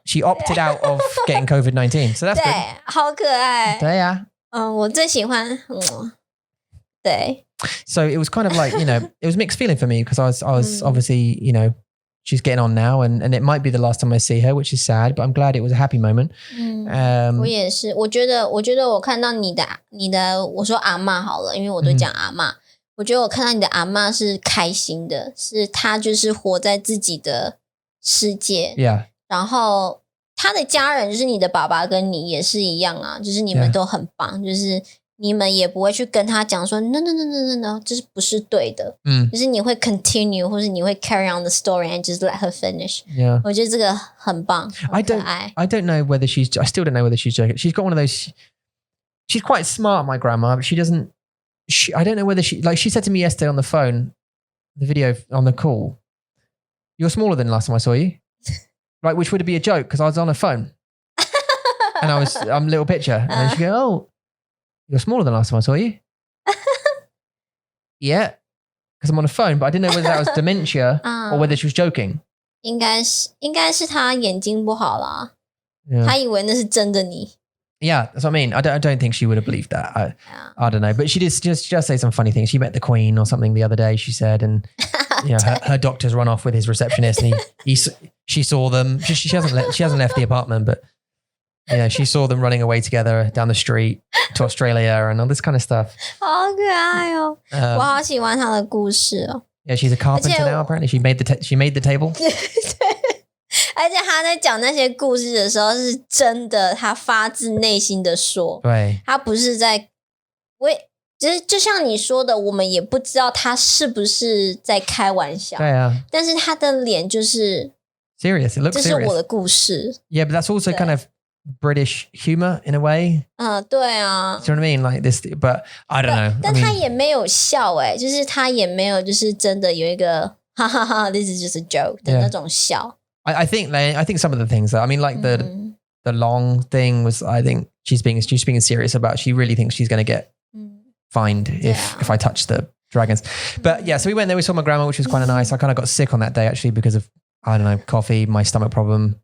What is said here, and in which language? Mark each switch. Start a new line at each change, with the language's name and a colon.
English: She opted out of getting COVID-19. So that's good.
Chinese: 对，好可爱。对呀。我最喜欢，对。
English: So it was kind of like, it was mixed feeling for me because I was obviously, she's getting on now and it might be the last time I see her, which is sad, but I'm glad it was a happy moment.
Chinese: 我也是，我觉得我看到你的，我说阿嬷好了，因为我都讲阿嬷。我觉得我看到你的阿嬷是开心的，是她就是活在自己的世界。
English: Yeah.
Chinese: 然后她的家人就是你的爸爸跟你也是一样啊，就是你们都很棒，就是你们也不会去跟他讲说
English: no，
Chinese: 这是不是对的？就是你会
English: continue
Chinese: 或是你会
English: carry on the story and just let her finish. Yeah.
Chinese: 我觉得这个很棒，很可爱。
English: I don't know whether I still don't know whether she's joking. She's got one of those. She's quite smart, my grandma, but she doesn't. I don't know whether she said to me yesterday on the phone, the video on the call, you're smaller than the last time I saw you. Right, which would be a joke because I was on a phone. And I'm a little picture. And then she go, oh, you're smaller than the last time I saw you. Yeah, because I'm on a phone, but I didn't know whether that was dementia or whether she was joking.
Chinese: 应该是他眼睛不好啦，
English: Yeah.
Chinese: 他以为那是真的你。
English: Yeah, that's what I mean. I don't think she would have believed that. I don't know, but she did just say some funny things. She met the Queen or something the other day. She said, and her doctor's run off with his receptionist, and she saw them. She hasn't left the apartment, but she saw them running away together down the street to Australia and all this kind of stuff.
Chinese: 好可爱哦，我好喜欢他的故事哦。
English: Yeah, she's a carpenter now. Apparently, she made the table.
Chinese: 对。而且他在讲那些故事的时候是真的，他发自内心的说，对，他不是在就像你说的，我们也不知道他是不是在开玩笑，对啊，但是他的脸就是
English: serious. It looks serious.
Chinese: 这是我的故事。
English: Yeah, but that's also kind of British humor in a way.
Chinese: 对啊。
English: Do you know what I mean? Like this, but I don't know.
Chinese: 但他也没有笑就是他也没有就是真的有一个哈哈哈 ，
English: this is just a joke
Chinese: 的那种笑。
English: I think some of the things that, I mean, like the long thing was, I think she's being serious about. She really thinks she's going to get fined if I touch the dragons. But yeah, so we went there. We saw my grandma, which was quite nice. I kind of got sick on that day actually because of I don't know, coffee, my stomach problem,